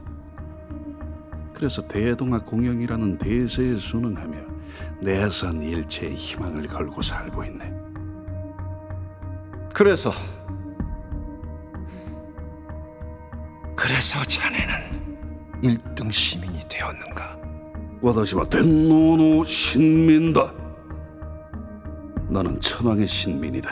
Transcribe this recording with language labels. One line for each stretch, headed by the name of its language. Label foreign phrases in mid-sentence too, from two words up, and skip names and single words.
Korean: 그래서 대동아 공영이라는 대세에 순응하며 내선 일체의 희망을 걸고 살고 있네. 그래서 자네는 1등 시민이 되었는가?
Japanese: 私は天皇の臣民だ.
Korean: 나는 천황의 신민이다.